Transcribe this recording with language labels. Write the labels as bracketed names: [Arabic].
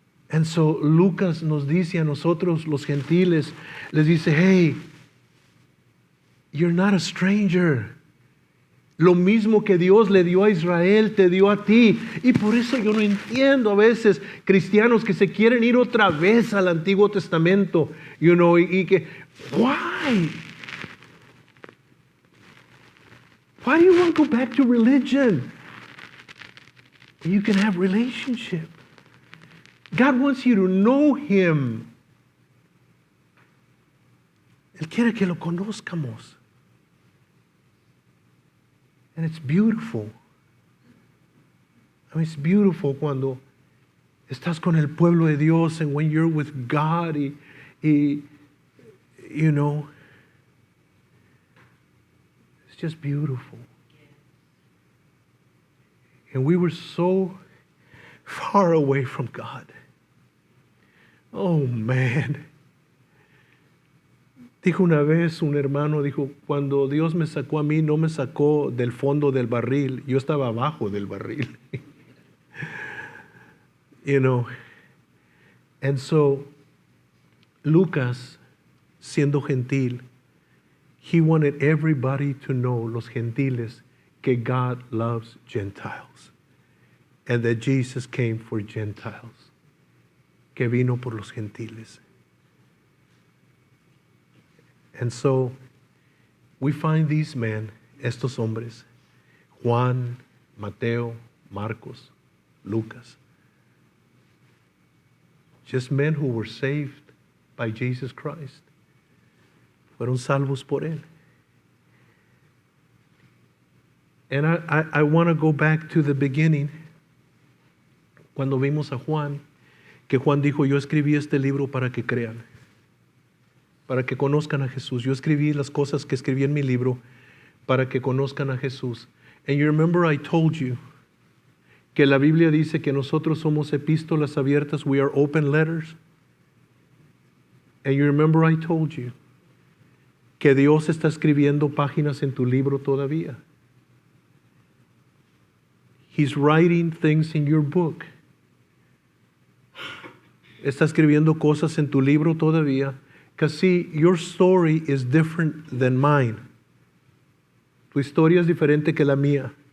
[English] And so [Spanish] Lucas nos dice a nosotros los gentiles, les dice, [English] hey, you're not a stranger. [Spanish] Lo mismo que Dios le dio a Israel, te dio a ti. Y por eso yo no entiendo a veces cristianos que se quieren ir otra vez al Antiguo Testamento, y que, [English] why? Why do you want to go back to religion? You can have relationship. God wants you to know Him. [Spanish] Él quiere que lo conozcamos. [English] And it's beautiful. It's beautiful [Spanish] cuando estás con el pueblo de Dios [English] and when you're with God [Spanish] y [English] it's just beautiful. And we were so far away from God. Oh, man. [Spanish] Dijo una vez un hermano, cuando Dios me sacó a mí, no me sacó del fondo del barril, yo estaba abajo del barril. [English] And so, Lucas, [Spanish] siendo gentil, [English] he wanted everybody to know, [Spanish] los gentiles, que [English] God loves Gentiles. And that Jesus came for Gentiles. [Spanish] Que vino por los gentiles. [English] And so, we find these men, [Spanish] estos hombres, [English] Juan, Mateo, Marcos, Lucas, just men who were saved by Jesus Christ. [Spanish] Fueron salvos por Él. [English] And I want to go back to the beginning, [Spanish] cuando vimos a Juan, que Juan dijo, yo escribí este libro para que crean, para que conozcan a Jesús. Yo escribí las cosas que escribí en mi libro para que conozcan a Jesús. [English] And you remember I told you [Spanish] que la Biblia dice que nosotros somos epístolas abiertas, [English] we are open letters. And you remember I told you [Spanish] que Dios está escribiendo páginas en tu libro todavía. [English] He's writing things in your book. [Spanish] Está escribiendo cosas en tu libro todavía. [English] Because see, your story is different than mine. [Spanish] Tu historia es diferente que la mía.